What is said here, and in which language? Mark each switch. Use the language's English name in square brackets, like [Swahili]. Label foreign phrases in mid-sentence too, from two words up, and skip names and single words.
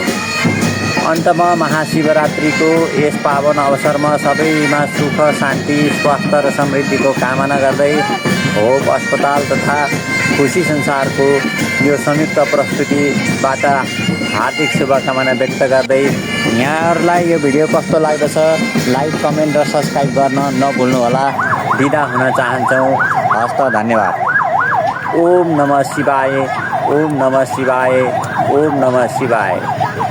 [Nepali] अन्तमा महाशिवरात्रिको यस पावन अवसरमा सबैमा सुख, शान्ति, स्वास्थ्य र समृद्धिको कामना गर्दै होप अस्पताल तथा खुसी संसारको यो संयुक्त प्रस्तुतिबाट हार्दिक शुभकामना व्यक्त गर्दै यहाँहरूलाई यो भिडियो कस्तो लाग्दछ लाइक, कमेन्ट र सब्सक्राइब गर्न नभुल्नुहोला। बिदा हुन चाहन्छौँ। हस्त, धन्यवाद। [Sanskrit] ओम नमः शिवाय, ओम नमः शिवाय, ओम नमः शिवाय।